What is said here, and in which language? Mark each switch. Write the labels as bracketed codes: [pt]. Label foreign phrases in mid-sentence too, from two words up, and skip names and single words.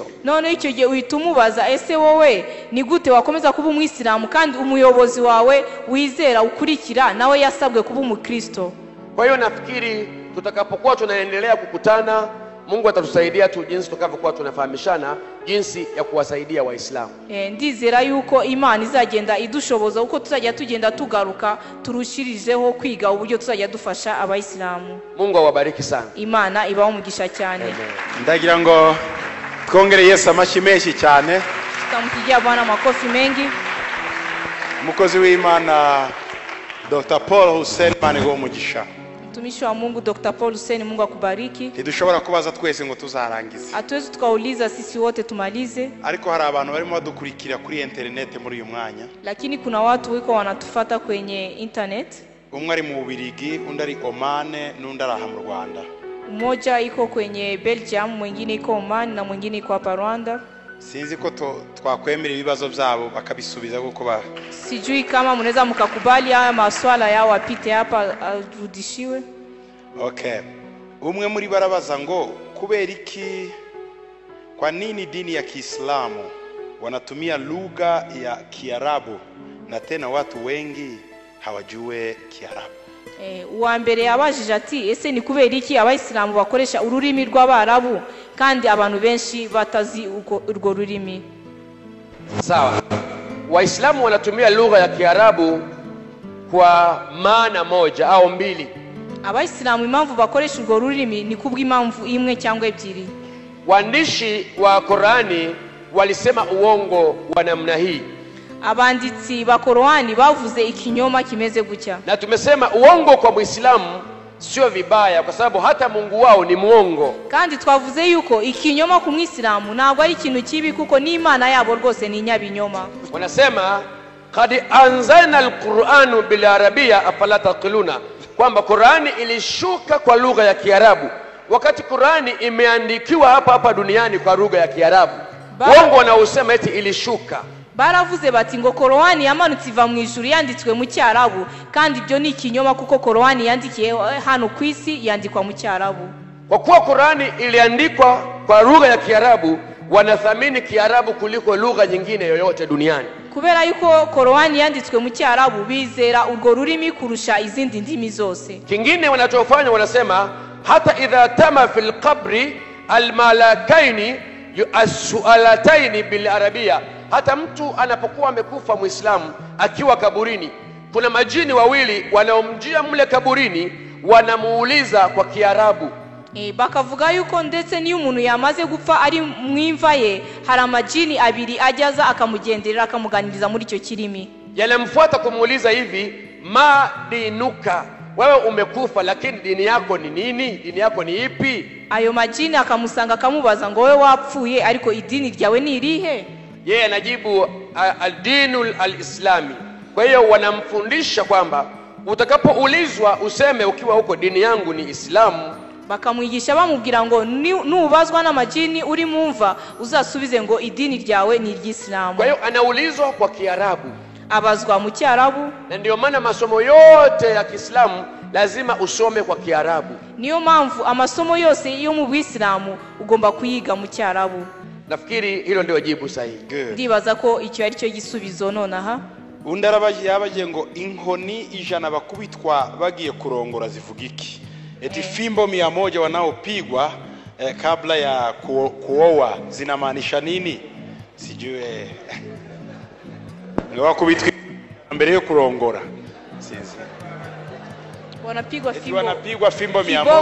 [rw] None icyo gihe uhitumubaza ese wowe ni gute wakomeza kuba Umwislamu kandi umuyobozi wawe wizera ukurikira nawe yasabwe kuba Mkristo? [sw] Kwa hiyo nafikiri tutakapokuwa tunaendelea kukutana Mungu atatusaidia tu jinsi tutakavyokuwa tunafahamishana jinsi ya kuwasaidia Waislamu. [rw] Ndizera yuko Imana izagenda idushoboza uko tuzajya tugenda tugaruka turushirijeho kwiga uburyo tuzajya dufasha abayisilamu. [sw] Mungu awabariki sana. [rw] Imana ibaho umugisha cyane. Ndagira ngo twongere Yesu amashyi menshi cyane. [sw] Tutamupigia Bwana makofi mengi. [rw] Umukozi w'Imana Dr. Paul Hussein Manigo umugisha. [sw] Mtumishi wa Mungu Dr. Paul Hussein, Mungu akubariki. [rw] Ntidushobora kubaza twese ngo tuzarangize. [sw] Hatuwezi tukauliza sisi wote tumalize. [rw] Ariko hari abantu barimo badukurikira kuri internet muri uyu mwanya. [sw] Lakini kuna watu wiko wanatufata kwenye internet. [rw] Umwe ari mu Bubiligi, undi ari Oman, n'undi ari aha mu Rwanda. [sw] Mmoja iko kwenye Belgium, mwingine iko Oman na mwingine iko hapa Rwanda. [rw] Sinzi ko twakwemera ibibazo byabo bakabisubiza kuko ba. [sw] Sijui kama mnaweza mkakubali haya maswala yao apite hapa arudishiwe. [rw] Okay. Umwe muri barabaza ngo kubera iki, [sw] kwa nini dini ya Kiislamu wanatumia lugha ya Kiarabu na tena watu wengi hawajue Kiarabu? [rw] Uwa mbere yabajije ati ese ni kubera iki abayisilamu bakoresha ururimi rw'Abarabu kandi abantu benshi batazi urwo rurimi? [sw] Sawa. Waislamu wanatumia lugha ya Kiarabu kwa maana moja au mbili. [rw] Abayisilamu impamvu bakoresha urwo rurimi ni kubw'impamvu imwe cyangwa ebyiri. [sw] Waandishi wa Qur'ani walisema uongo wa namna hii. [rw] Abanditsi ba Qur'ani bavuze ikinyoma kimeze gutya. [sw] Na tumesema uongo kwa Muislamu sio vibaya kwa sababu hata Mungu wao ni muongo. [rw] Kandi twavuze yuko ikinyoma ku Muislamu ntabwo ari ikintu kibi kuko ni Imana yabo rwose ni nyabinyoma. [sw] Wanasema [ar] قد أنزلنا القرآن بالعربية أفلا تعقلون, [sw] kwamba Qur'ani ilishuka kwa lugha ya Kiarabu wakati Qur'ani imeandikiwa hapa duniani kwa lugha ya Kiarabu. Uongo wanaosema eti ilishuka. [rw] Baravuze bati ngo Qur'ani yamanutse iva mu ijuru yanditswe mu Cyarabu, kandi ibyo ni ikinyoma kuko Qur'ani yandikiye hano ku isi yandikwa mu Cyarabu. [sw] Kwa kuwa Qur'ani iliandikwa kwa lugha ya Kiarabu, wanathamini Kiarabu kuliko lugha nyingine yoyote duniani. [rw] Kubera yuko Qur'ani yanditswe mu Cyarabu bizera urwo rurimi kurusha izindi ndimi zose. [sw] Kingine wanachofanya wanasema hata [ar] إذا تم في القبر الملكين يسائلانه بالعربية, [sw] hata mtu anapokuwa amekufa Muislamu akiwa kaburini, kuna majini wawili wanaomjia mle kaburini wanamuuliza kwa Kiarabu. [rw] Bakavuga yuko ndetse niyo umuntu yamaze gupfa ari mwimva ye hari amajini abiri ajyaza akamugenderera akamuganiriza muri icyo kirimi. [sw] Yanamfuata kumuuliza hivi, [ar] ما دينك, [sw] wewe umekufa lakini dini yako ni nini? Dini yako ni ipi? [rw] Ayo majini akamusanga akamubaza ngo wewe wapfuye ariko idini ryawe ni irihe? [ar] Yeye anajibu الدين الإسلامي. [sw] Kwa hiyo wanamfundisha kwamba utakapoulizwa useme ukiwa huko dini yangu ni Islamu. [rw] Bakamwigisha bamubwira ngo nubazwa n'amajini uri mumva uzasubize ngo idini ryawe ni iry'Islamu. [sw] Kwa hiyo anaulizwa kwa Kiarabu, [rw] abazwa mu Cyarabu, [sw] na ndio maana masomo yote ya Kiislamu lazima usome kwa Kiarabu. [rw] Niyo mpamvu amasomo yose yo mu Bisilamu ugomba kuyiga mu Cyarabu. [sw] Nafikiri hilo ndio jibu sahihi. [rw] Ndibaza ko icyo ari cyo gisubizo nonaha. Yabaje ngo inkoni ijana bakubitwa bagiye kurongora zivuga iki? [sw] Eti fimbo 100 wanaopigwa kabla ya kuoa zinamaanisha nini? Sijue. [rw] Ni wakubitwa mbele yo kurongora. [sw] Sisi. Wanapigwa fimbo 100.